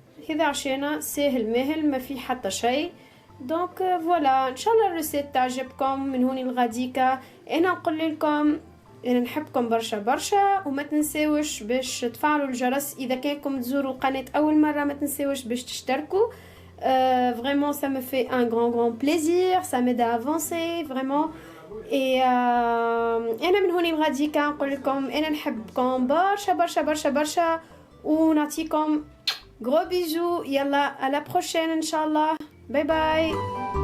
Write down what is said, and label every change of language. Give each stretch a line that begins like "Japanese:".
Arabic: هذا عشانا ساهل ماهل ما في حتى شيء. دونك فوالا ان شاء الله الريسيت تعجبكم من هوني لغاديكا. انا نقول لكم انا نحبكم برشا برشا، وما تنساوش باش تفعلوا الجرس اذا كانكم تزوروا القناه اول مره، ما تنساوش باش تشتركوا.
French: Vraiment ça me fait un grand plaisir, ça m'aide à avancer vraiment.
Arabic: et انا من هوني لغاديكا نقول لكم انا نحبكم برشا برشا برشا برشا، ونعطيكم
French: gros bisous.
Arabic: يلا
French: à la prochaine
Arabic: ان شاء الله. باي باي.